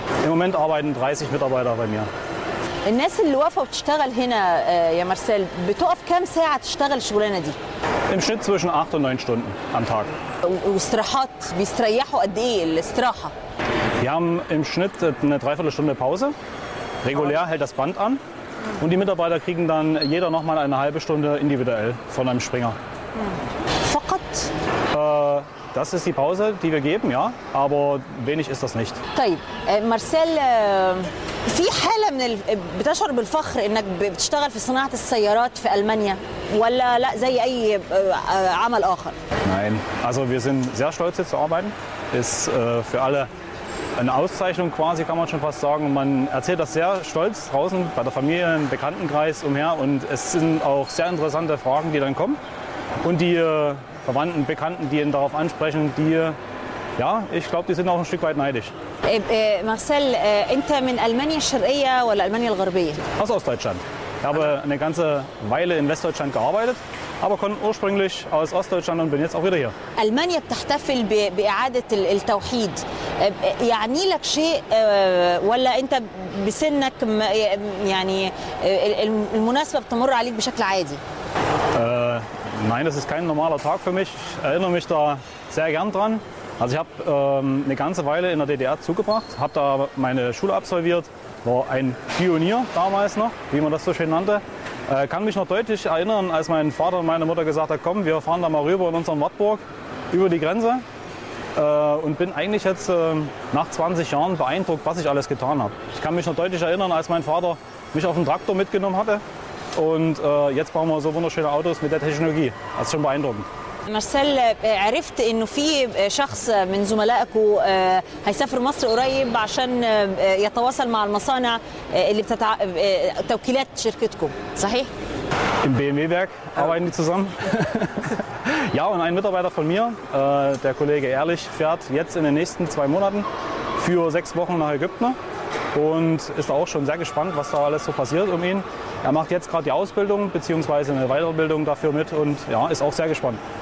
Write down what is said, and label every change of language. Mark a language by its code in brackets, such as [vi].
[de] Im Moment arbeiten 30 Mitarbeiter bei mir. [ar] الناس اللي واقفه وبتشتغل هنا يا مارسيل بتقف كم ساعه تشتغل الشغلانه دي؟ [de] Im Schnitt zwischen 8 und 9 Stunden am Tag. [ar] واستراحات بيستريحوا قد ايه الاستراحه؟ [de] Wir haben im Schnitt eine Dreiviertelstunde Pause. Regulär hält das Band an. Und die Mitarbeiter kriegen dann jeder noch mal eine halbe Stunde individuell von einem Springer. [ar] فقط؟ [de] Das ist die Pause, die wir geben, ja. Aber wenig ist das nicht. [ar] طيب مارسيل، في حالة بتشعر بالفخر انك بتشتغل في صناعة السيارات في ألمانيا ولا لا زي أي عمل آخر؟ [de] Nein, also wir sind sehr stolz hier zu arbeiten. Ist für alle eine Auszeichnung quasi, kann man schon fast sagen. Man erzählt das sehr stolz draußen bei der Familie, im Bekanntenkreis umher. Und es sind auch sehr interessante Fragen, die dann kommen. Und die Verwandten, Bekannten, die ihn darauf ansprechen, die, ja, ich glaube, die sind auch ein Stück weit neidisch. [ar] مارسيل، أنت من ألمانيا الشرقية ولا ألمانيا الغربية؟ [de] Aus Ostdeutschland. Ich habe eine ganze Weile in Westdeutschland gearbeitet, aber komme ursprünglich aus Ostdeutschland und bin jetzt auch wieder hier. [ar] ألمانيا بتحتفل بإعادة التوحيد، يعني لك شيء ولا أنت بسنك يعني المناسبة بتمر عليك بشكل عادي؟ [de] Nein, das ist kein normaler Tag für mich. Ich erinnere mich da sehr gern dran. Also ich habe eine ganze Weile in der DDR zugebracht, habe da meine Schule absolviert, war ein Pionier damals noch, wie man das so schön nannte. Kann mich noch deutlich erinnern, als mein Vater und meine Mutter gesagt haben, komm, wir fahren da mal rüber in unseren Wartburg über die Grenze. Und bin eigentlich jetzt nach 20 Jahren beeindruckt, was ich alles getan habe. Ich kann mich noch deutlich erinnern, als mein Vater mich auf den Traktor mitgenommen hatte. Und jetzt bauen wir so wunderschöne Autos mit der Technologie. Das ist schon beeindruckend. [ar] مارسيل، عرفت انه في شخص من زملائكم هيسافر مصر قريب عشان يتواصل مع المصانع اللي توكيلات شركتكم، صحيح؟ [de] Im BMW-Werk arbeiten die zusammen. Ja, und ein Mitarbeiter von mir, der Kollege Ehrlich, fährt jetzt in den nächsten 2 Monaten für 6 Wochen nach Ägypten und ist auch schon sehr gespannt, was da alles so passiert um ihn. Er macht jetzt gerade die Ausbildung bzw. eine Weiterbildung dafür mit und ja, ist auch sehr gespannt.